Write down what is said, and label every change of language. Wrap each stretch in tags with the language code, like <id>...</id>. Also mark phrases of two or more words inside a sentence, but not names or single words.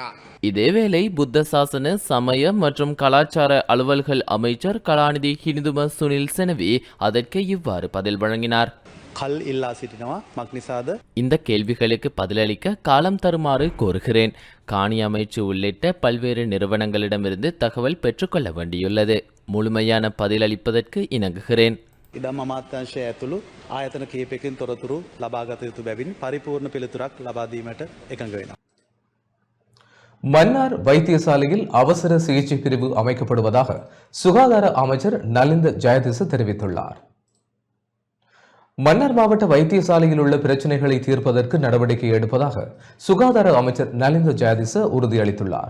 <ta>இதேவேளை புத்த சாசன சமய மற்றும் கலாச்சார அலுவல்கள் அமைச்சர் கலாநிதி ஹினிதும சுனில் செனவி அதற்கு இவ்வாறு பதில் வழங்கினார். கல் இல்லா சிட்டினவா மக்னிசாத இந்த கேள்விகளுக்கு பதிலளிக்க காலம் தருமாறு கோருகிறேன். காணி அமைச்சு உள்ளிட்ட பல்வேறு நிறுவனங்களிடமிருந்து தகவல் பெற்றுக்கொள்ள வேண்டியுள்ளது. முழுமையான பதிலளிப்பதற்கு இணங்குகிறேன்.</ta> <si>ඉඩම් අමාත්‍යංශය ඇතුළු ආයතන කීපයකින් තොරතුරු ලබාගත යුතු බැවින් පරිපූර්ණ පිළිතුරක් ලබා දීමට එකඟ වෙනවා.</si> <ta>மன்னார் வைத்தியசாலையில் அவசர சிகிச்சை பிரிவு அமைக்கப்படுவதாக சுகாதார அமைச்சர் நலிந்த ஜெயதிச தெரிவித்துள்ளார். மன்னார் மாவட்ட வைத்தியசாலையில் உள்ள பிரச்சினைகளை தீர்ப்பதற்கு நடவடிக்கை எடுப்பதாக சுகாதார அமைச்சர் நலிந்த ஜெயதிச உறுதியளித்துள்ளார்.</ta>